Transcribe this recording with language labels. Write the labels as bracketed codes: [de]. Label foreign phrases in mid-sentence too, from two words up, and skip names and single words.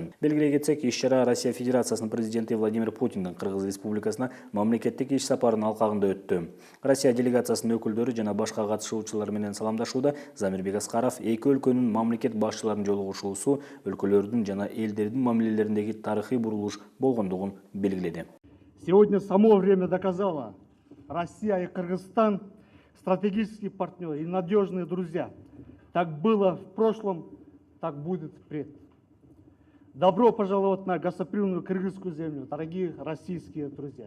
[ky] Белгилей кетсек, иш-чара Россия Федерациясынын президенти Владимир Путиндин Кыргыз Республикасына мамлекеттик иш сапарынын алкагында өттү. Россия делегациясынын өкүлдөрү жана башка катышуучулар менен саламдашууда Замирбек Аскаров эки өлкөнүн мамлекет башчыларынын жолугушуусу өлкөлөрдүн жана элдердин мамилелериндеги тарыхый бурулуш болгондугун белгиледи. [ru] Сегодня само время доказало: Россия и Кыргызстан – стратегические партнеры и надежные друзья. Так было в прошлом, так будет впредь. Добро пожаловать на гостеприимную кыргызскую землю, дорогие российские друзья.